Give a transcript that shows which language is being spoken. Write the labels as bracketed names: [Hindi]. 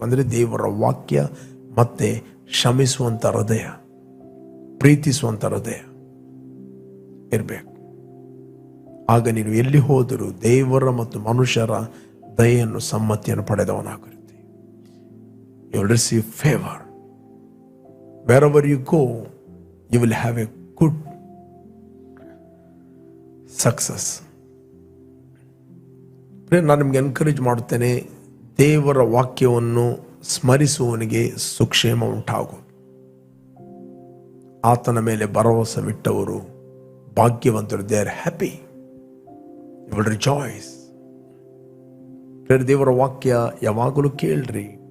[Kannada] ಅಂದರೆ ದೇವರ ವಾಕ್ಯ ಮತ್ತೆ ಕ್ಷಮಿಸುವಂತ ಹೃದಯ, ಪ್ರೀತಿಸುವಂತ ಹೃದಯ ಇರಬೇಕು. ಆಗ ನೀನು ಎಲ್ಲಿ ಹೋದರೂ ದೇವರ ಮತ್ತು ಮನುಷ್ಯರ ದಯೆಯನ್ನು, ಸಮ್ಮತಿಯನ್ನು ಪಡೆದವನಾಗಿರುತ್ತೆ. [English] You will receive favour. wherever you go, you will have a good success. [Kannada] ನಾನು ನಿಮ್ಗೆ ಎನ್ಕರೇಜ್ ಮಾಡುತ್ತೇನೆ, ದೇವರ ವಾಕ್ಯವನ್ನು ಸ್ಮರಿಸುವವನಿಗೆ ಸುಕ್ಷೇಮ ಉಂಟಾಗುವುದು. ಆತನ ಮೇಲೆ ಭರವಸವಿಟ್ಟವರು ಭಾಗ್ಯವಂತರು. [English] They are happy, you will rejoice. [Kannada] ದೇವರ ವಾಕ್ಯ ಯಾವಾಗಲೂ ಕೇಳ್ರಿ.